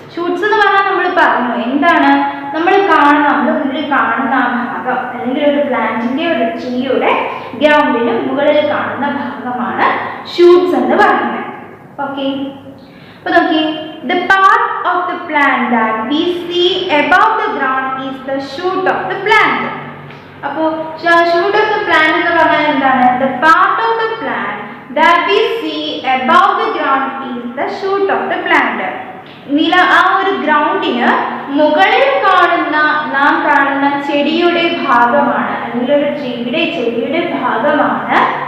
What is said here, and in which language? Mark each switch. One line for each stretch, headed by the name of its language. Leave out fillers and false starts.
Malayalam: Shoots എന്ന് പറഞ്ഞാൽ നമ്മൾ പറഞ്ഞു എന്താണ് നമ്മുടെ മുന്നിൽ കാണുന്ന ആ ഭാഗം അല്ലെങ്കിൽ ഒരു പ്ലാന്റിന്റെ ഒരു ട്രീയുടെ ഗ്രൗണ്ടിന് മുകളിൽ കാണുന്ന ഭാഗമാണ് ഷൂട്ട്സ് എന്ന് പറയുന്നത്. ഓക്കെ. അപ്പൊ നോക്കി
English: the part of the plant that we see above the ground is the shoot of the plant.
Malayalam: അപ്പോൾ
English: shoot of the plant
Malayalam: എന്ന് പറഞ്ഞാൽ എന്താണ്?
English: the part of the plant that we see above the ground is the shoot of the plant.
Malayalam: ആ ഒരു ഗ്രൗണ്ടിന് മുകളിൽ നാം കാണുന്ന ചെടിയുടെ ഭാഗമാണ് അല്ലെങ്കിൽ ഒരു ചെടിയുടെ ഭാഗമാണ്